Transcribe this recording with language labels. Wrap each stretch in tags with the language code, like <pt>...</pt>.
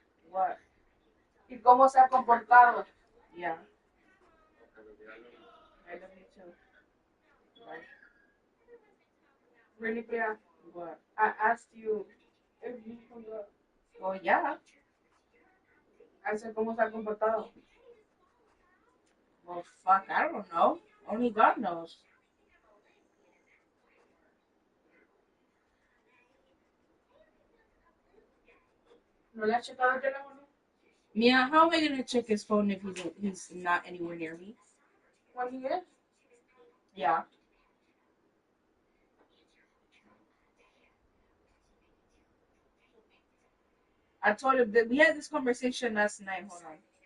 <en>What?</en> <es>¿Y cómo se ha comportado?</es> <en>Yeah. I love you too. Bye. Really, Priya? What? I asked you if you hung up. Well, yeah. I said,</en> <es>¿cómo se ha comportado?</es> <en>Well, fuck, I don't know. Only God knows.</en> <es>¿No le has checado el teléfono?</es> <en>Mia, how am I gonna check his phone if he's not anywhere near me? When he is? Yeah. I told him that we had this conversation last night. Hold on.</en>